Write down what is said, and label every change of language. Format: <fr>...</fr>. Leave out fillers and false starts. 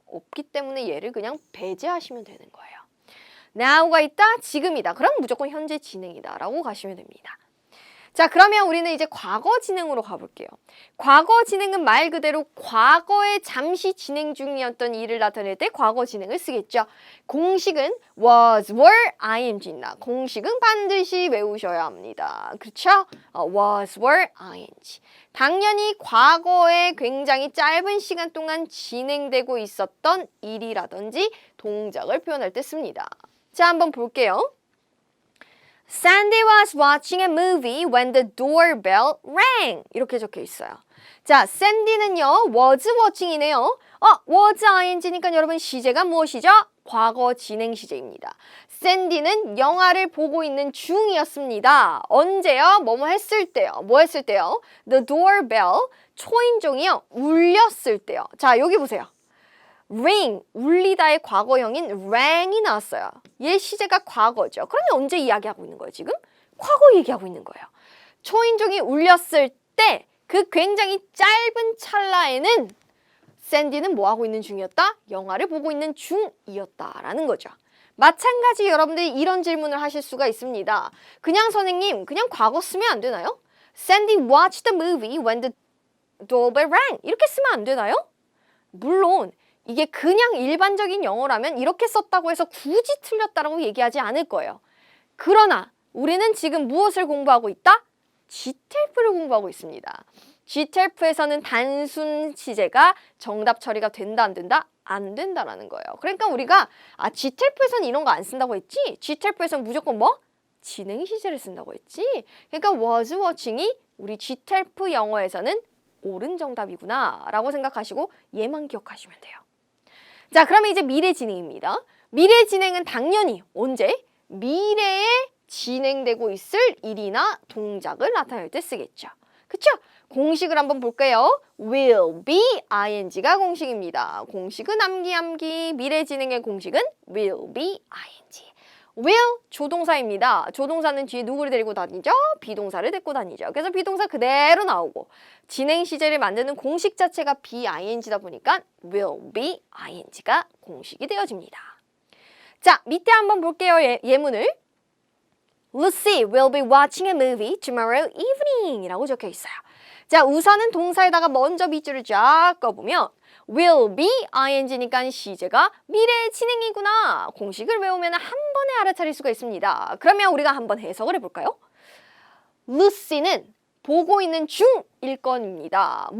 <ko>없기 때문에 얘를 그냥 배제하시면 되는 거예요. now가 있다, 지금이다. 그럼 무조건 현재 진행이다 라고 가시면 됩니다. 자, 그러면 우리는 이제 과거 진행으로 가볼게요. 과거 진행은 말 그대로 과거에 잠시 진행 중이었던 일을 나타낼 때 과거 진행을 쓰겠죠. 공식은 was, were, ing입니다. 공식은 반드시 외우셔야 합니다. 그렇죠? was, were, ing. 당연히 과거에 굉장히 짧은 시간 동안 진행되고 있었던 일이라든지 동작을 표현할 때 씁니다. 자, 한번 볼게요.</ko> <en>Sandy was watching a movie when the doorbell rang.</en> <ko>이렇게 적혀 있어요. 자, 샌디는요, was watching이네요. was ing니까 여러분 시제가 무엇이죠? 과거 진행 시제입니다. 샌디는 영화를 보고 있는 중이었습니다. 언제요? 뭐뭐 했을 때요. 뭐 했을 때요? The doorbell, 초인종이요, 울렸을 때요. 자, 여기 보세요. ring, 울리다의 과거형인 rang이 나왔어요. 얘 시제가 과거죠. 그러면 언제 이야기하고 있는 거예요, 지금? 과거 얘기하고 있는 거예요. 초인종이 울렸을 때 그 굉장히 짧은 찰나에는 샌디는 뭐 하고 있는 중이었다? 영화를 보고 있는 중이었다라는 거죠. 마찬가지 여러분들이 이런 질문을 하실 수가 있습니다. 그냥 선생님, 그냥 과거 쓰면 안 되나요?</ko> <en>Sandy watched the movie when the doorbell rang.</en> <ko>이렇게 쓰면 안 되나요? 물론 이게 그냥 일반적인 영어라면 이렇게 썼다고 해서 굳이 틀렸다라고 얘기하지 않을 거예요. 그러나 우리는 지금 무엇을 공부하고 있다? GTLF를 공부하고 있습니다. GTLF에서는 단순 시제가 정답 처리가 된다 안 된다? 안 된다라는 거예요. 그러니까 우리가 GTLF에서는 이런 거 안 쓴다고 했지? GTLF에서는 무조건 뭐? 진행 시제를 쓴다고 했지? 그러니까 was watching이 우리 GTLF 영어에서는 옳은 정답이구나 라고 생각하시고 얘만 기억하시면 돼요. 자, 그러면 이제 미래 진행입니다. 미래 진행은 당연히 언제? 미래에 진행되고 있을 일이나 동작을 나타낼 때 쓰겠죠. 그쵸? 공식을 한번 볼게요. will be ing가 공식입니다. 공식은 암기 미래 진행의 공식은 will be ing. will 조동사입니다. 조동사는 뒤에 누구를 데리고 다니죠? 비동사를 데리고 다니죠. 그래서 비동사 그대로 나오고 진행 시제를 만드는 공식 자체가 be ing다 보니까 will be ing가 공식이 되어집니다. 자, 밑에 한번 볼게요. 예문을.</ko> <en>Lucy will be watching a movie tomorrow evening</en> <ko>이라고 적혀 있어요. 자, 우선은 동사에다가 먼저 밑줄을 쫙 꺼보면 will be ing니까 시제가 미래 진행이구나. 공식을 외우면 한 번에 알아차릴 수가 있습니다. 그러면 우리가 한번 해석을 해볼까요? Lucy는 보고 있는 중일 건입니다.</ko>